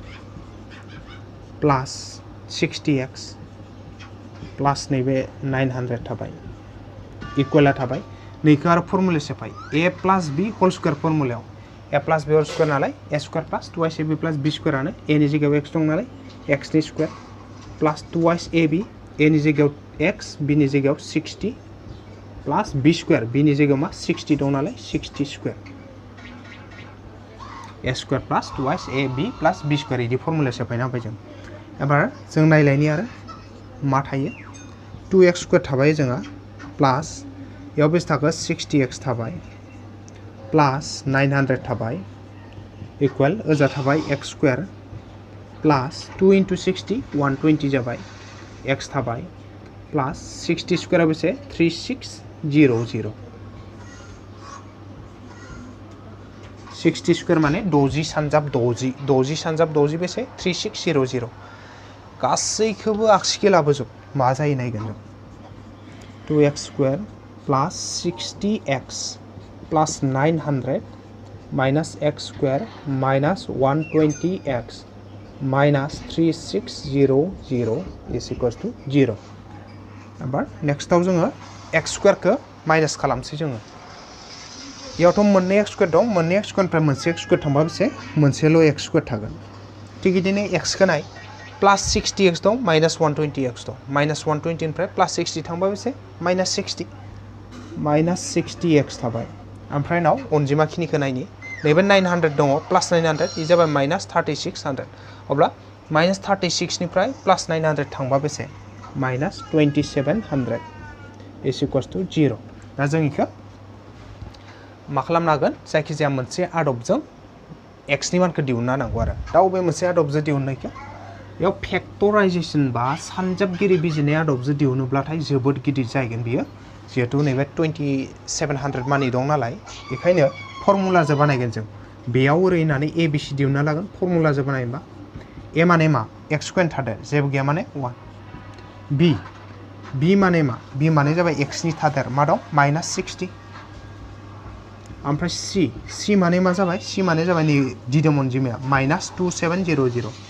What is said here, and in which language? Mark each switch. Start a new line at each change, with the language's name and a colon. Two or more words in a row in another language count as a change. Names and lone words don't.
Bodo: प्लास 60x प्लास नैबे 900 थाबाय इक्वेला थाबाय नैखौ आरो फर्मुला सेफाय
English: a + b whole square
Bodo: फर्मुलायाव
English: a + b whole square
Bodo: नालाय
English: a square plus 2ab plus b
Bodo: स्क्वायरानो a नि जायगायाव x दं नालाय
English: x's square plus 2ab
Bodo: a नि जायगायाव x b नि जायगायाव
English: 60 plus b square
Bodo: b नि जायगायाव मा 60 दं नालाय 60 स्क्वायर
English: a square plus 2x a b plus b square
Bodo: इदि फर्मुला सेफायना होबाय जों एबार जों नायलायनि आरो मा थायो
English: 2x square
Bodo: थाबाय जोंहा प्लस याव बेसे थाखो 60x थाबाय प्लस 900 थाबाय इक्वल ओजा थाबाय
English: x square plus 2 into 60 120
Bodo: जाबाय x थाबाय प्लस
English: 60 square
Bodo: बेसे 3600
English: 60 square
Bodo: माने 60 सानजाब 60 सानजाब 60 बेसे 3600 गासैखौबो आगसिखै लाबोजोब मा जायो नायगोन जों
English: 2x square plus 60x plus 900 minus x square minus 120x minus 3600 is equals to
Bodo: 0 एबार नेक्स्टआव जोङो x स्क्वायरखौ माइनस खालामसै जोङो इयावथ' मोननै x स्क्वायर दं मोननै x स्क्वायरनिफ्राय मोनसे x स्क्वायर थांबा बेसे मोनसेल' x स्क्वायर थागोन थिग बिदिनो x खौ नाय प्लस 60x दं माइनस 120x दं माइनस 120 निफ्राय प्लस 60 थांबा बेसे माइनस 60x थाबाय ओमफ्राय नाव अनजिमा खिनिखौ नायनि नैबे 900 दङ प्लस 900 इ जाबाय माइनस 3600 अब्ला माइनस 36 निफ्राय प्लस 900 थांबा बेसे माइनस 2700
English: is equals to
Bodo: 0 दा जों इखौ मा खालामनो हागोन जायखिजाया मोनसे आदबजों x नि मानखौ दिहुननो नांगौ आरो दा अबे मोनसे आदबजों दिहुननायखौ बेयाव फेक्टराइजेसन बा सानजाबगिरि बिजिरनाय आदबजों दिहुनोब्लाथाय जोबोद गिदिर जागोन बियो जिहेतु नैबे 2700 मानि दं नालाय बेखायनो फर्मुलाजों बानायगोन जों बेयाव ओरै होननानै a b c दिहुनना लागोन फर्मुलाजों बानायबा a माने मा
English: x square
Bodo: थादेर जेबो गैया माने 1 b माने मा b माने जाबाय x नि थादेर मा दं माइनस 60 ओमफ्राय c माने मा जाबाय c माने जाबाय नै दिदोम अनजिमाया माइनस 2700